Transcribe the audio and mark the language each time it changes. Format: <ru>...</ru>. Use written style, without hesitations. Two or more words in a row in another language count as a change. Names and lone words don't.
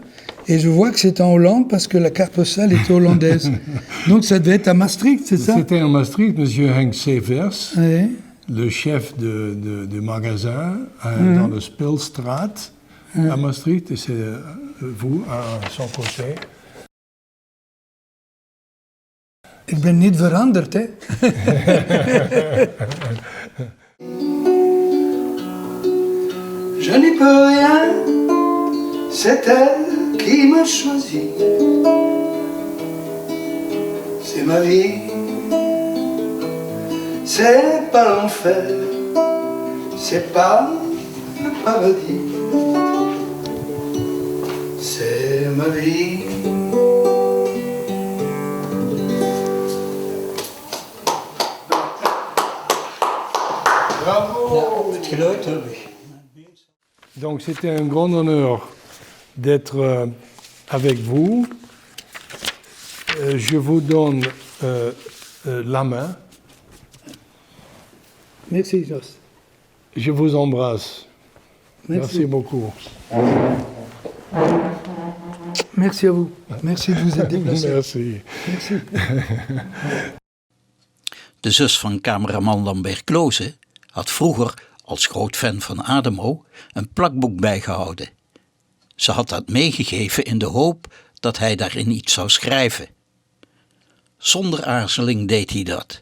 <fr>Et je vois que c'est en Hollande parce que la carte postale était hollandaise. Donc ça devait être à Maastricht, c'est ça? C'était à Maastricht, M. Henk Severs, oui. Le chef de magasin dans la Spilstraat à Maastricht. Et c'est vous à son côté.</fr> <nl>Ik ben niet veranderd, hè?</nl> <fr>Je n'y peux rien, c'est elle qui m'a choisi. C'est ma vie, c'est pas l'enfer, c'est pas le paradis. C'est ma vie. Bravo!</fr> <nl>Het geluid heb ik.</nl> <fr>Donc c'était un grand honneur d'être avec vous. Je vous donne la main. Merci, Jos. Je vous embrasse. Merci beaucoup. Merci à vous. Merci de vous être déplacé. Merci. Merci.</fr> <nl>De zus van cameraman Lambert Kloze had vroeger, als groot fan van Adamo, een plakboek bijgehouden. Ze had dat meegegeven in de hoop dat hij daarin iets zou schrijven. Zonder aarzeling deed hij dat.</nl>